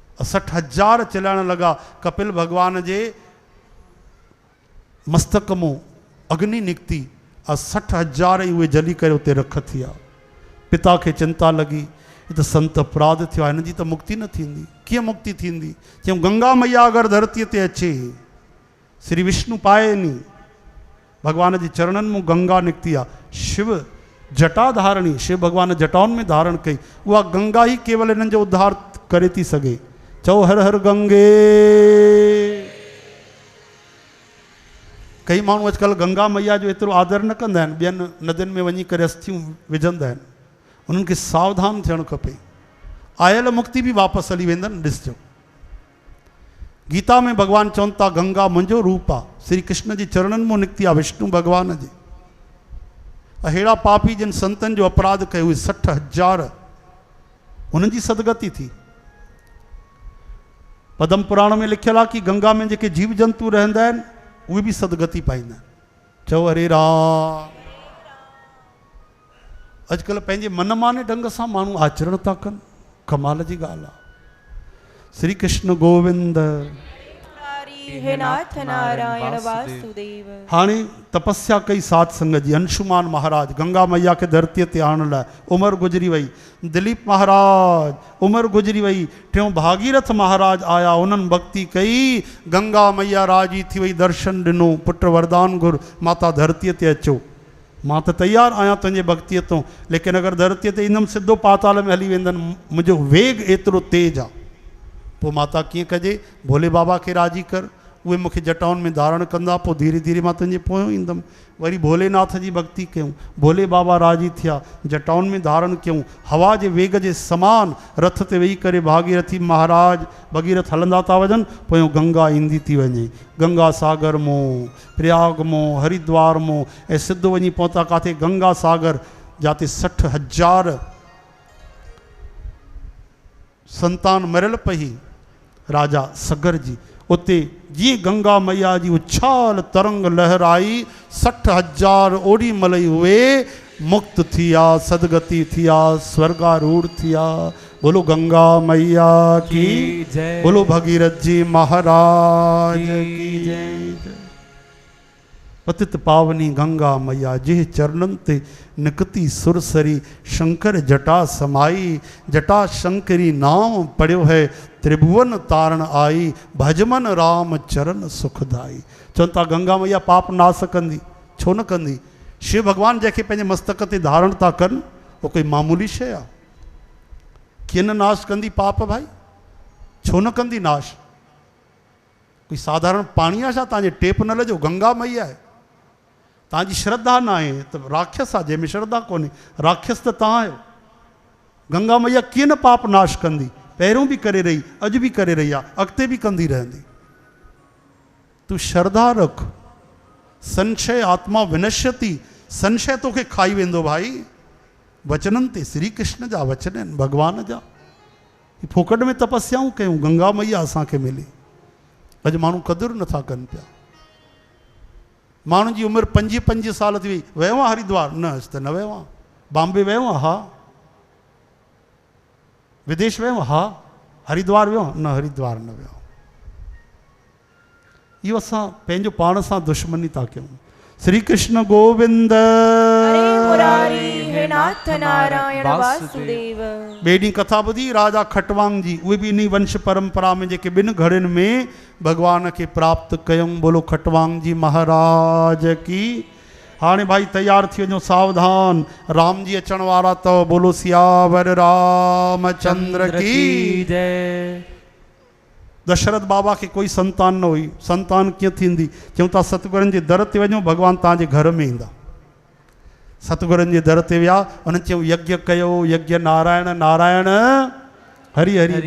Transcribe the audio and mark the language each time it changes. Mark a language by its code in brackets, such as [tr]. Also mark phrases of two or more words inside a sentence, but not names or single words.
[sd] 60,000 चिल्लाइण लॻा। कपिल भगवान जे मस्तक मां अग्नि निकिती, 60,000 ई उहे जली करे उते रख थी आहे। पिता खे चिंता लॻी, ही त संत अपराध थियो आहे, हिन जी त मुक्ति न थींदी। कीअं मुक्ति थींदी? चयूं गंगा मैया अगरि धरतीअ ते अचे, श्री विष्णु पाए नी, भगवान जे चरणनि में गंगा निकिती आहे। शिव जटा धारणी, शिव भगवान जटाउनि में धारण कई, उहा गंगा ई केवल हिननि जो उद्धार करे थी सघे। चओ हर हर गंगे। कई माण्हू अॼुकल्ह गंगा मैया जो एतिरो आदर न कंदा आहिनि, ॿियनि नदियुनि में वञी करे अस्थियूं विझंदा आहिनि। उन्हनि खे सावधान थियणु खपे। आयल मुक्ति बि वापसि हली वेंदनि। ॾिसजो गीता में भगवान चवनि था गंगा मुंहिंजो रूप आहे, श्री कृष्ण जे चरणनि मां निकिती आहे, विष्णु भगवान जे। अहिड़ा पापी जिन संतनि जो अपराध कयो, उहे 60,000 उन्हनि जी सदगति थी। पद्म पुराण में लिखियल आहे कि गंगा में जेके जीव जंतु रहंदा आहिनि उहे बि सदगति पाईंदा आहिनि। चओ हरे राम। अॼुकल्ह पंहिंजे मनमाने ढंग सां माण्हू आचरण था कनि, कमाल जी ॻाल्हि आहे। श्री कृष्ण गोविंद। हे नाथ नारायण वासुदेव। हाणे तपस्या कई सात संग जी। अंशुमान महाराज गंगा मैया के धरतीअ ते आणण लाइ उमिरि गुज़री वई। दिलीप महाराज उमिरि गुज़री वई। टियों भागीरथ महाराज आया, उन्हनि भक्ति कई, गंगा मैया राजी थी वई, दर्शन ॾिनो। पुट वरदान घुर, माता धरतीअ ते अचो, मां त तयारु आहियां तुंहिंजे भक्तीअ तो, लेकिन अगरि धरतीअ ते ईंदमि सिधो पाताल में हली वेंदनि, मुंहिंजो वेग एतिरो तेज आहे। पोइ माता कीअं कजे? भोले बाबा खे राजी कर, उहे मूंखे जटाउनि में धारण कंदा, पोइ धीरे धीरे मां तुंहिंजे पोयों ईंदमि। वरी भोलेनाथ जी भक्ति कयूं, भोले बाबा राजी थिया, जटाउनि में धारण कयूं। हवा जे वेग जे समान रथ ते वेही करे भागीरथी महाराज भगीरथ हलंदा था वञनि, पोयों गंगा ईंदी थी वञे। गंगा सागर मों, प्रयाग मों, हरिद्वार मों, ऐं सिधो वञी पहुता किथे? गंगा सागर, जाते 60,000 संतान मरियल पई राजा सगर जी। उते जीअं गंगा मैया जी उछाल तरंग लहराई, 60,000 ओॾी महिल ई उहे मुक्त थिया, सदगति थिया, स्वर्गारूढ़ थिया। [hi] बोलो गंगा मैया की जय, बोलो भगीरथ जी महाराज की जय। [sd] पतित पावनी गंगा मैया जे चरणन ते निकती सुरसरी, शंकर जटा समाई, जटा शंकरी नाम पढ़ियो है, त्रिभुवन तारण आई, भजमन राम चरण सुखदाई। चवनि था गंगा मैया पाप नाश कंदी, छो न कंदी? शिव भगवान जंहिंखे पंहिंजे मस्तक ते धारण था कनि, उहो कोई मामूली शइ आहे? कीअं न नाश कंदी पाप भाई? छो न कंदी नाश? कोई साधारण पाणी आहे छा तव्हांजे टेप न लॼो? गंगा मैया आहे। तव्हांजी श्रद्धा न आहे त राक्षस आहे, जंहिंमें श्रद्धा कोन्हे, राक्षस त तव्हां आहियो। गंगा मैया कीअं न पाप नाश कंदी? पहिरियों बि करे रही, अॼु बि करे रही आहे, अॻिते बि कंदी रहंदी। तूं श्रद्धा रख। [sa] संशय आत्मा विनश्यति, [sd] संशय तोखे खाई वेंदो भाई। वचननि ते, श्री कृष्ण जा वचन आहिनि, भगवान जा। फोकट में तपस्याऊं कयूं, गंगा मैया असांखे मिली। अॼु माण्हू क़दुरु नथा कनि पिया। माण्हुनि जी उमिरि 25 साल थी वई। वियो आहे हरिद्वार? न, अॼु त न वियो आहे। बॉम्बे वियो आहे? हा। विदेश वियो? हा। हरिद्वार वियो? न, हरिद्वार न वियो। इहो असां पंहिंजो पाण सां दुश्मनी था कयूं। श्री कृष्ण गोविंद। हरे मुरारी, हे नाथ नारायण वासुदेव। ॿिए ॾींहुं कथा ॿुधी राजा खटवांग जी, उहे बि इन वंश परंपरा में जेके 2 घड़ियुनि में भगवान खे प्राप्त कयूं। [hi] बोलो खटवांग जी महाराज की। [sd] हाणे भाई तैयार थी वञो, सावधान, राम जी अचण वारा अथव। [hi] बोलो सियावर रामचंद्र की जय। [sd] दशरथ बाबा के कोई संतान न हुई। संतान कीअं थींदी? चऊं था सतगुरनि जे दर ते वञो, भगवान तव्हांजे घर में ईंदा। सतगुरनि जे दर ते विया, उन्हनि चयो यज्ञ कयो, यज्ञ नारायण नारायण हरि हरि।